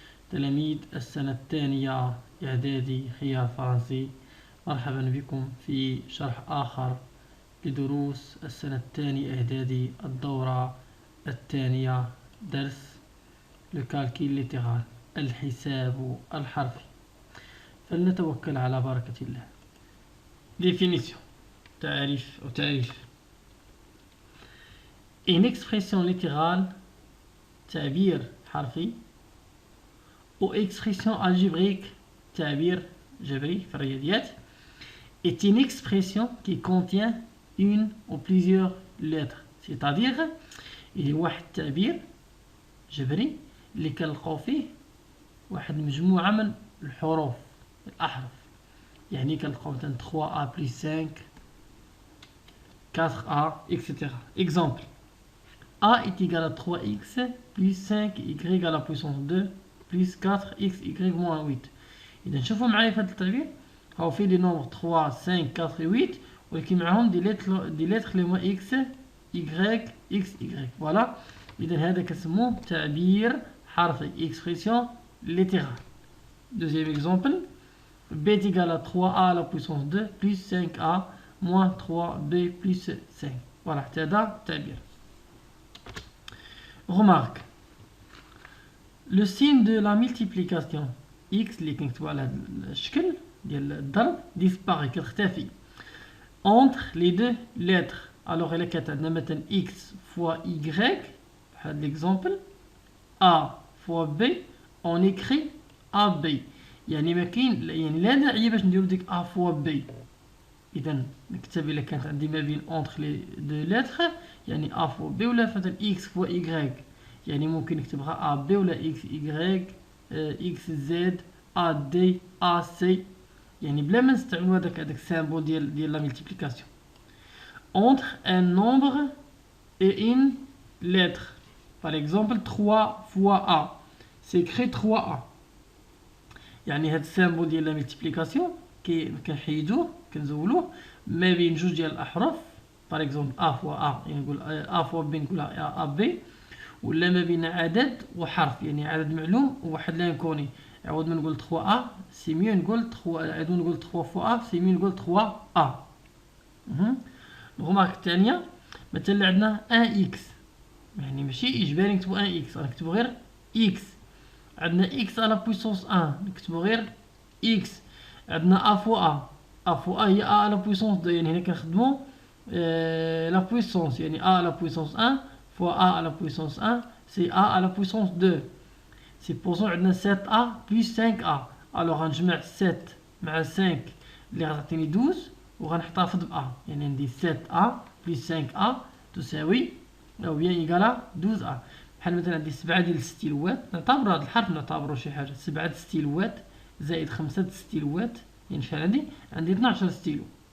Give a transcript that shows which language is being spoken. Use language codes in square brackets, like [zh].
[ar] تلاميذ السنة الثانية إعدادي خيار فرنسي، مرحبا بكم في شرح آخر لدروس السنة الثانية إعدادي الدورة الثانية، درس لكالكيل ليترال، الحساب الحرفي. فلنتوكل على بركة الله. [fr] Définition، [ar] تعريف أو تعريف. [fr] Une expression littérale, [ar] تعبير حرفي، [fr] ou expression algébrique, [ar] تعبير جبري في الرياضيات, [fr] est une expression qui contient une ou plusieurs lettres. C'est-à-dire il [ar] واحد تعبير جبري اللي كنلقاو فيه واحد مجموعة من الحروف الأحرف. يعني كنلقاو مثلا 3A plus 5 4A etc. [fr] Exemple: A est égal à 3x plus 5y à la puissance 2 plus 4xy moins 8. [ar] إذا شوفوا معايا في هذا التعبير، هاو فيه لي نومبر 3 5 4 8 ولكن معاهم دي لتر اللي هما x y x y. فوالا، إذا هذا كنسموه تعبير حرفي، [fr] expression littérale. Deuxième exemple: b est égal à 3a à la puissance 2 plus 5a moins 3b plus 5. [ar] فوالا، حتى هذا تعبير. [fr] Remarque: le signe de la multiplication x [ar] اللي كنكتبو على هذا الشكل ديال الضرب [fr] disparaît، [ar] كتختفي [fr] entre les deux lettres. alors [ar] إلا كانت عندنا مثلا [fr] x fois y [ar] بحال [fr] l'exemple a fois b on écrit ab. [ar] يعني ما كاين، يعني لا داعي باش نديرو ديك a fois b. اذا نكتب الا كانت عندي ما بين [fr] entre les deux lettres [ar] يعني a fois b، ولا مثلا x fois y يعني ممكن نكتبها ab ولا xy xz ad ac، يعني بلا ما نستعملوا هذاك السامبل ديال لا ملتيبليكاسيون. [fr] entre un nombre et une lettre. par exemple 3 fois a c'est écrit 3a. [ar] يعني هاد السامبل ديال لا ملتيبليكاسيون كنحيدوه كنزولوه ما بين جوج ديال الاحرف. [fr] par exemple [ar] a fois a يعني نقول a fois b نقولها a b، ولا ما بين عدد وحرف يعني عدد معلوم وواحد لانكوني. عوض ما نقول 3a سي ميو نقول 3، عوض نقول 3 fois a سي ميو نقول 3a. الغمارك الثانية مثلا عندنا 1x، يعني ماشي اجباري نكتبو 1x، غنكتبو غير x. عندنا [fr] x à la puissance 1 [ar] نكتبو غير x. عندنا [fr] a fois a هي a à la puissance 2، [ar] يعني هنا كنخدمو [fr] la puissance، يعني a à la puissance 1 fois a à la puissance 1 c'est a à la puissance 2. [ar] supposons عندنا 7a plus 5a، alors غنجمع 7 مع 5 اللي غتعطيني 12 وغنحتفظ ب a، يعني عندي 7a plus 5a تساوي او bien ايكالا 12a. بحال مثلا عندي 7 ديال الستيلوات، نعتبر هذا الحرف نعتبره شي حاجه، 7 ستيلوات زائد 5 ستيلوات يعني شحال عندي 12 ستيلو.